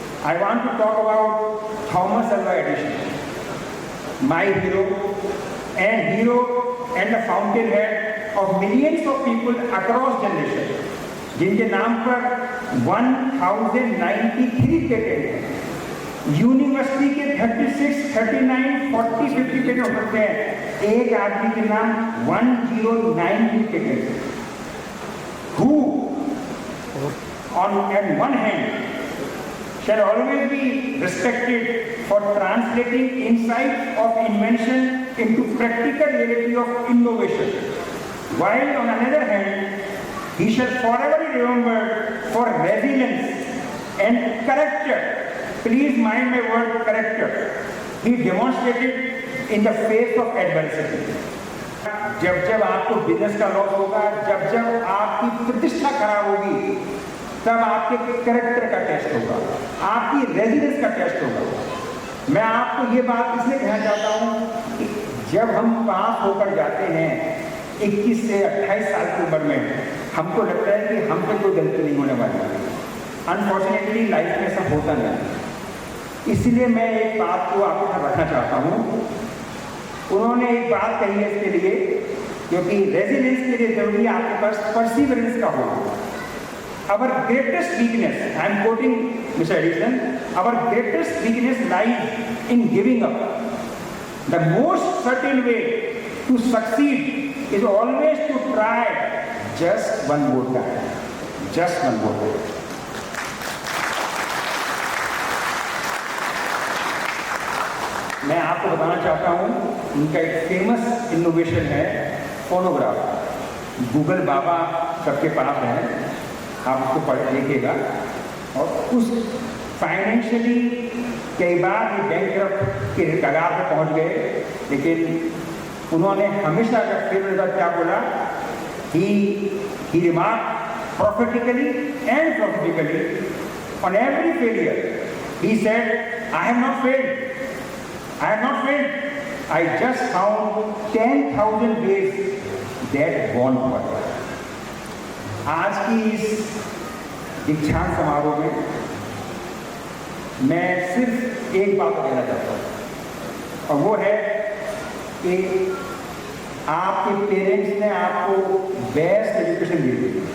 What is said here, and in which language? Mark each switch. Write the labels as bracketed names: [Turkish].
[English] I want to talk about Thomas Alva Edison, my hero and the fountain head of millions of people across generation, [Hindi] जिनके नाम पर 1093 patent हैं। University के 36, 39, 40, 50 patent हो सकते हैं। एक आदमी के नाम 1093 patent, [English] who on one hand shall always be respected for translating insights of invention into practical reality of innovation. While on another hand, he shall forever be remembered for resilience and character. Please mind my word character. He demonstrated in the face of adversity. [Hindi] जब जब आपको business का loss होगा, जब जब आपकी प्रतिष्ठा खराब होगी, तब आपके कैरेक्टर का टेस्ट होगा, आपकी रेजिडेंस का टेस्ट होगा। मैं आपको ये बात इसलिए कहना चाहता हूँ कि जब हम पास होकर जाते हैं 21 से 28 साल की उम्र में, हमको लगता है कि हम पे कोई गलती नहीं होने वाली है। अनफॉर्चुनेटली लाइफ में सब होता नहीं। इसलिए मैं एक बात को आपके साथ रखना चाहता हूँ। उन्होंने एक बात कही है इसके लिए, क्योंकि रेजिलियंस के लिए जरूरी है आपके पास परसिवरेंस का होना। [English] Our greatest weakness, I am quoting Mr. Edison, our greatest weakness lies in giving up. The most certain way to succeed is always to try just one more time. Just one more time. [Hindi] मैं आपको बताना चाहता हूँ, उनका एक famous innovation है phonograph. Google बाबा सबके पास है, आप उसको पढ़ देखिएगा। और उस फाइनेंशियली कई बार ये बैंकरप्ट के कगार पर पहुँच गए, लेकिन उन्होंने हमेशा अगर फेल क्या बोला, [English] He remark prophetically and prophetically on every failure. He said, I have not failed. I have not failed. I just found 10,000 ways that won't work. [Hindi] आज की इस दीक्षांत समारोह में मैं सिर्फ एक बात कहना चाहता हूँ, और वो है कि आपके पेरेंट्स ने आपको बेस्ट एजुकेशन दी थी।